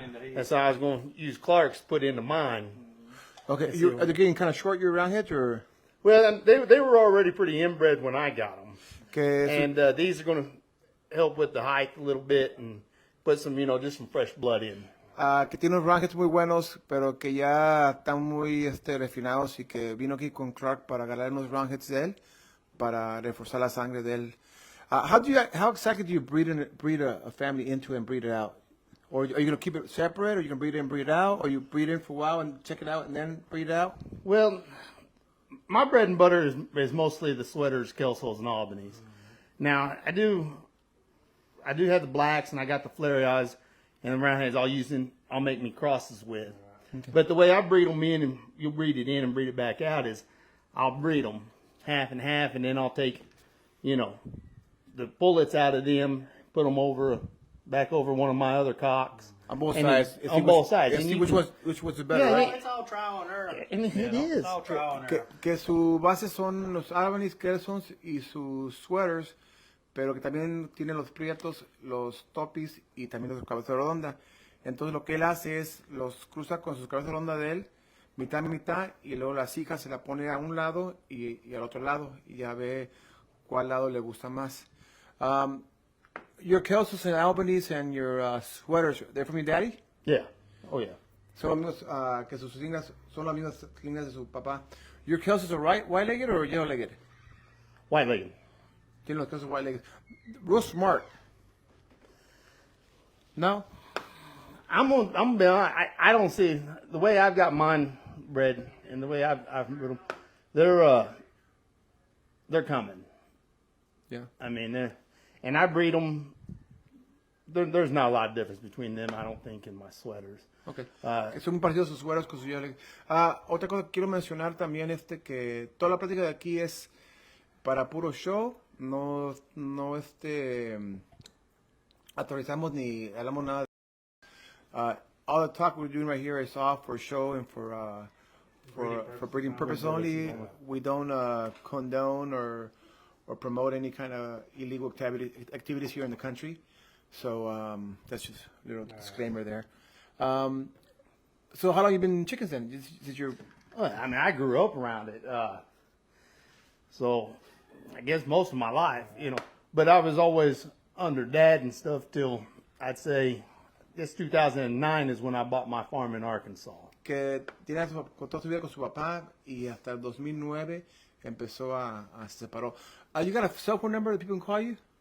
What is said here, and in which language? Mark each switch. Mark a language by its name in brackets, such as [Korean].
[English] into his. And so I was going to use Clark's to put into mine. Okay, Yes, are they getting kind of short, your roundheads, or? Well, they were already pretty inbred when I got them, [Spanish] Que [English] and these are going to help with the height a little bit and put some, you know, just some fresh blood in. [Spanish] que tiene unos roundheads muy buenos, pero que ya están muy refinados y que vino aquí con Clark para agarrar unos roundheads de él, para reforzar la sangre de él. [English] How exactly do you breed a family into and breed it out? Or are you going to keep it separate, or you can breed it and breed it out, or you breed it for a while and check it out and then breed it out? Well, my bread and butter is mostly the sweaters, kelsos, and Albanese. Now I do have the blacks, and I got the flare eyes and the roundheads all used in I'll make me crosses with. Okay. But the way I breed them in, and you'll breed it in and breed it back out, is I'll breed them half and half, and then I'll take, you know, the pullets out of them, put them back over one of my other cocks. On both and sides. On both sides. And which was the better, Yeah, right? It's all trial and error. And it is. It's all trial and error. [Spanish] Que su base son los Albany's, Kelsons y sus sweaters, pero que también tiene los prietos, los topis y también los cabeza redonda. Entonces lo que él hace es los cruza con sus cabezas redondas de él, mitad y mitad, y luego las hijas se la pone a un lado y al otro lado, y ya ve cuál lado le gusta más. [English] Your Kelsons and Albany's and your sweaters, they're from your daddy? Yeah. Oh, yeah. [Spanish] Son los que sus líneas son las mismas líneas de su papá. [English] Your Kelsons are white-legged or yellow-legged? White-legged. [Spanish] Tiene los Kelsons white-legged. [English] Real smart. No? I'm gonna be honest, I don't see the way I've got mine bred and the way I've bred them. They're coming. Yeah. I mean, and I breed them. There's not a lot of difference between them, I don't think, in my sweaters. Okay. [Spanish] Son muy parecidos sus sueros con sus yellow. Otra cosa que quiero mencionar también que toda la práctica de aquí es para puro show. No autorizamos ni hablamos nada. [English] All the talk we're doing right here is all for show and for breeding purpose only. We don't condone or promote any kind of illegal activities here in the country. So that's just a little disclaimer there. So how long you been in chickens then? Did your I mean, I grew up around it, so I guess most of my life, you know. But I was always under Dad and stuff till I'd say this 2009 is when I bought my farm in Arkansas. [Spanish] Que tiene toda su vida con su papá y hasta el 2009 empezó se separó. [English] You got a cell phone number that people can call you?